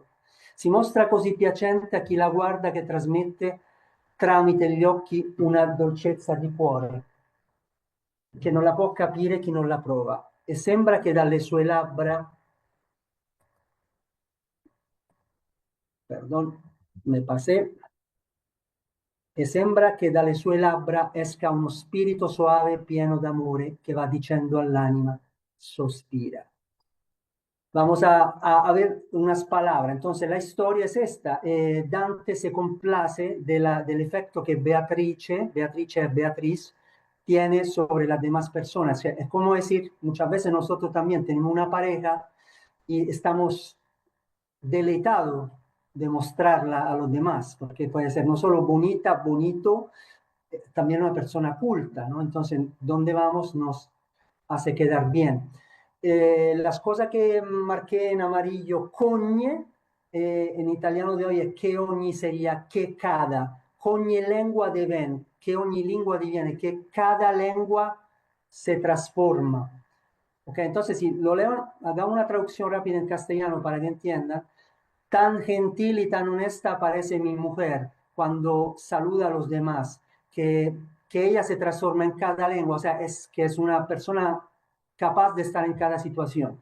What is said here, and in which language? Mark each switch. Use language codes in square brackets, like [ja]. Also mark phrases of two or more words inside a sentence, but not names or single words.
[it] Si mostra così piacente a chi la guarda che trasmette tramite gli occhi una dolcezza di cuore, che non la può capire chi non la prova, e sembra che dalle sue labbra, [es] perdón, me pasé, [it] e sembra che dalle sue labbra esca uno spirito soave pieno d'amore che va dicendo all'anima, sospira. [es] Vamos a ver unas palabras. Entonces, la historia es esta. Dante se complace del efecto que Beatrice es Beatriz, tiene sobre las demás personas. O sea, es como decir, muchas veces nosotros también tenemos una pareja y estamos deleitados de mostrarla a los demás, porque puede ser no solo bonita, bonito, también una persona culta, ¿no? Entonces, ¿dónde vamos? Nos hace quedar bien. Las cosas que marqué en amarillo, cogne, en italiano de hoy es [it] che ogni [es] sería che cada, [it] ogni lengua diviene, che ogni lingua diviene, [es] che cada lengua se transforma. Ok, entonces si lo leo, hagamos una traducción rápida en castellano para que entiendan. Tan gentil y tan honesta parece mi mujer cuando saluda a los demás, que ella se transforma en cada lengua, o sea, es que es una persona capaz de estar en cada situación.